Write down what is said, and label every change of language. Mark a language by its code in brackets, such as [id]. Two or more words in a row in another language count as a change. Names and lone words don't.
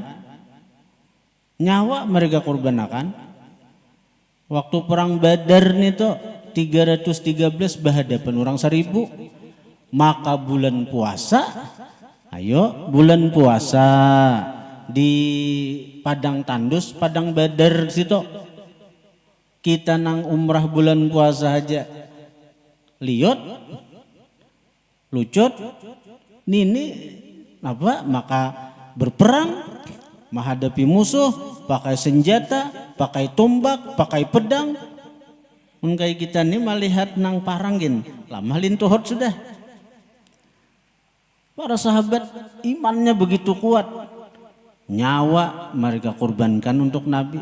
[id] Nyawa mereka korbankan. Waktu perang Badar itu 313 berhadapan orang 1000. Maka bulan puasa, ayo bulan puasa di Padang Tandus, Padang Badar situ. [bjn] Kita nang umrah bulan puasa aja liot, lucut, nini apa? [id] Maka berperang menghadapi musuh, pakai senjata, pakai tombak, pakai pedang. [bjn] Kayak kita nih melihat nang parangin, lama lintuhot sudah. [id] Para sahabat imannya begitu kuat, nyawa mereka korbankan untuk Nabi.